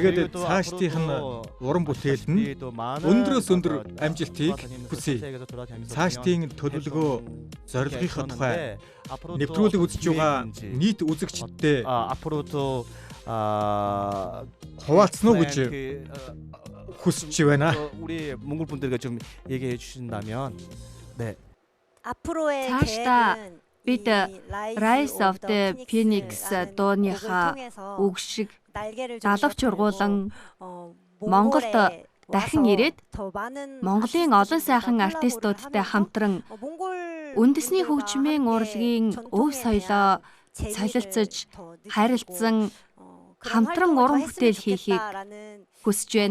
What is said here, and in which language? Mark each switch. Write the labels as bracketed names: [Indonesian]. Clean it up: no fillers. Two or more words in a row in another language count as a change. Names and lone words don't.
[Mongolian] Тэгээд цаашдынх нь уран бүтээлд нь өндрөөс өндөр амжилтыг хүсье. Цаашдын төлөвлөгөө зорилгынхаа тухай нэвтрүүлэг үзэж байгаа нийт үзэгчдтэй хуваалцсан уу гэж хүсэж байна. [Korean] 우리 몽골 분들과 좀 얘기해 주신다면 네. 앞으로의 [Mongolian] цаашдаа [Korean] 계획은 [Mongolian] бид Rise of the Phoenix дууныхаа үг шиг далавч ургуулan Монголд дахин ирээд Монголын олон сайхан артистуудтай хамтран үндэсний хөгжмийн урлагийн өв соёлоо солилцож харилцсан хамтран уран бүтээл хийхийг хүсэж байна.